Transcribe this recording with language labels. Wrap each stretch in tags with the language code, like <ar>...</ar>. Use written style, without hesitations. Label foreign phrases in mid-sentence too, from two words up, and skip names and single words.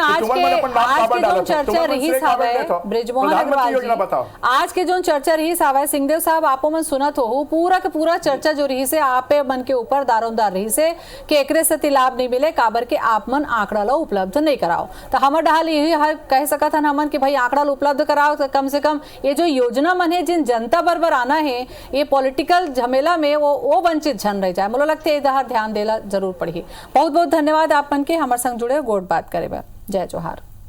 <hne>चर्चा रही ब्रिजमोहन अग्रवाल, आज के जो चर्चा रही सावे सिंहदेव साहब आपो मन सुनत हो, पूरा के पूरा चर्चा जो रही से आपे मन के ऊपर दारोमदार रही से कि एकरे से लाभ नहीं मिले, काबर के आप मन आंकड़ा लो उपलब्ध नहीं कराओ। तो हमर डाल यही कह सकत हन हमन कि भाई आंकड़ा लो उपलब्ध कराओ, तो कम से कम ये जो योजना मन है जिन जनता बरबर आना है, ये पॉलिटिकल झमेला में वो वंचित जन रह जाए। मुझे लगता है इधर ध्यान देला जरूर पड़ी। बहुत बहुत धन्यवाद आप मन के हमारे संग जुड़े गोट बात करे। जय जोहार।</hne>